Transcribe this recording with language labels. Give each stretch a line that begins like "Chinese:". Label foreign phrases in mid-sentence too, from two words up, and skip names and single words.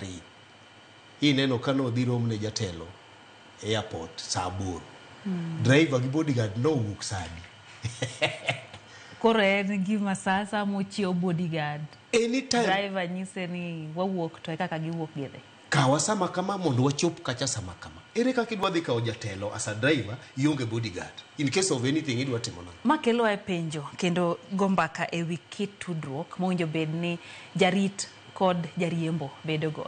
Luo (Kenya and Tanzania): Ineno kano dhi rom ne jatelo airport sa 8. Driver gi bodyguard no wuok sadi. Koro en gima sasa mochio bodyguard. Anytime. Driver nyise ni wawuok to kaka giwuok gidhi. Kawa sama kama mondo wachop kacha sama kama. Ere kaka idwa dhi kawo jatelo
English: as a driver
Luo (Kenya and Tanzania): ionge bodyguard.
English: In case of anything
Luo (Kenya and Tanzania): idwa timo nang'o? Makelo e penjo kendo gombaka e wi kit tudruok mowinjo bed ni jarit kod jariembo bedo go.